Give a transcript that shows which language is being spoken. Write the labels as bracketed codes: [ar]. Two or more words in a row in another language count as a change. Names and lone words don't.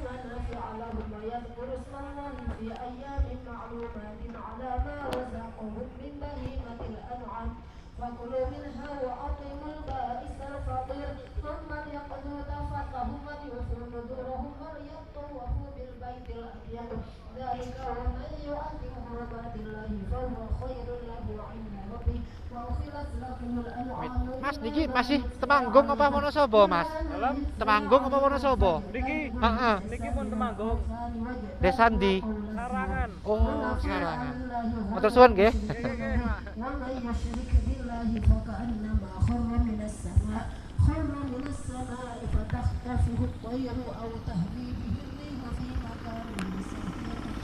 [ar] منافع لهم ويذكروا اسم الله في أيام معلومات على ما رزقهم من بهيمة الأنعام فكلوا منها وأطعموا البائس الفقير ثم ليقضوا تفثهم وليوفوا نذورهم وليطوفوا بالبيت الأبيض ذلك ومن يعظم حرمات الله فهو خير له عند ربه وأحلت لكم الأنعام. [jv] Mas niki masih Temanggung apa Wonosobo, Mas? Temanggung apa Wonosobo? Niki, Heeh. niki pun Temanggung. Desa ndi? Sarangan. Oh, Sarangan. Matur suwun nggih. [ar] ومن يشرك بالله فكأنما خر من السماء فتخطفه الطير أو تهوي به الريح في مكان سحيق.